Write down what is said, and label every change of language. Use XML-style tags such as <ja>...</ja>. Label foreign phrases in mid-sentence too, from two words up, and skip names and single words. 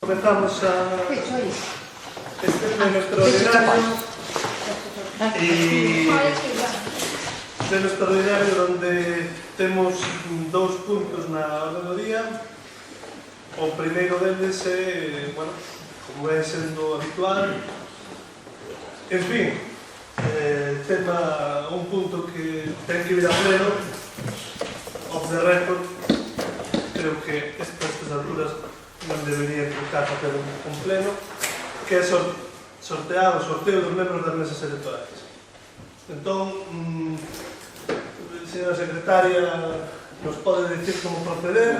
<gl>Comenzamos este pleno extraordinario donde temos dous puntos na orde do día. O primeiro deles é, bueno, como é sendo habitual, en fin, tema un punto que ten que vir a pleno,</gl> <en>off the record.</en> <gl>Creo que estas alturas non debería implicar facer un pleno, que é sortear o sorteo dos membros das mesas electorais. Entón, señora secretaria, nos pode dicir como proceder.</gl>